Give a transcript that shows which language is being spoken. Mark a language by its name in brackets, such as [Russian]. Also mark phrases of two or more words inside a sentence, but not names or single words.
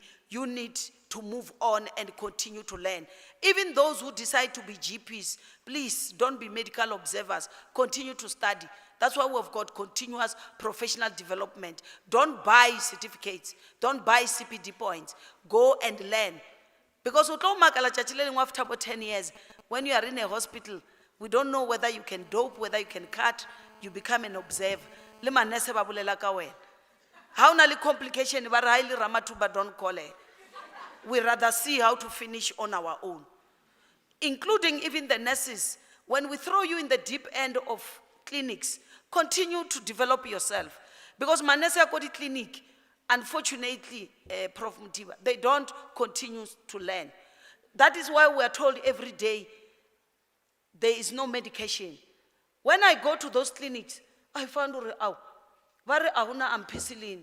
[English] You need to move on and continue to learn. Even those who decide to be GPs, please don't be medical observers. Continue to study. That's why we've got continuous professional development. Don't buy certificates. Don't buy CPD points. Go and learn. Because [Northern Sotho] utlo makala tšatši le lengwe [English] after about 10 years, when you are in a hospital, we don't know whether you can dope, whether you can cut, you become an observer. [Northern Sotho] Le manese ba bolela ka wena. Ha o na le complication, ba re ha e le Ramathuba, [English] don't call her. We rather see how to finish on our own. Including even the nurses. When we throw you in the deep end of clinics, continue to develop yourself. [Northern Sotho] Because manese ya ko di clinic, unfortunately, Prof. [English] Mutiba, they don't continue to learn. That is why we are told every day, there is no medication. When I go to those clinics, I found very ahuna ampicillin.